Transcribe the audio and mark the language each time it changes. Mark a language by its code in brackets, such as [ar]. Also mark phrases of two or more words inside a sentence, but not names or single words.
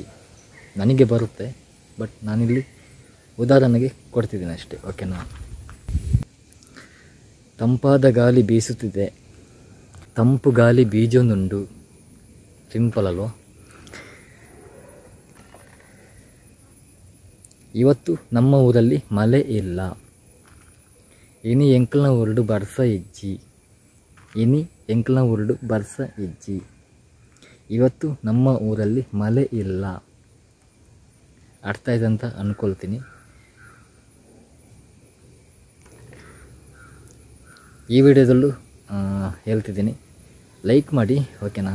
[kn] ನನಗೆ ಬರುತ್ತೆ, ಬಟ್ ನಾನಿಲ್ಲಿ ಉದಾಹರಣೆಗೆ ಕೊಡ್ತಿದ್ದೀನಿ ಅಷ್ಟೇ, ಓಕೆನಾ. ತಂಪಾದ ಗಾಳಿ ಬೀಸುತ್ತಿದೆ, [tcy] ತಂಪು ಗಾಳಿ ಬೀಜೊಂದುಂಡು. [kn] ಸಿಂಪಲ್ ಅಲ್ವಾ. ಇವತ್ತು ನಮ್ಮ ಊರಲ್ಲಿ ಮಳೆ ಇಲ್ಲ, [tcy] ಇನಿ ಎಂಕಲ್ನ ಉರುಡು ಬರ್ಸ ಇಜ್ಜಿ. [kn] ಇವತ್ತು ನಮ್ಮ ಊರಲ್ಲಿ ಮಳೆ ಇಲ್ಲ. ಅರ್ಥ ಆಯ್ತಂತ ಅಂದ್ಕೊಳ್ತೀನಿ. ಈ ವಿಡಿಯೋದಲ್ಲೂ ಹೇಳ್ತಿದ್ದೀನಿ, ಲೈಕ್ ಮಾಡಿ, ಓಕೆನಾ.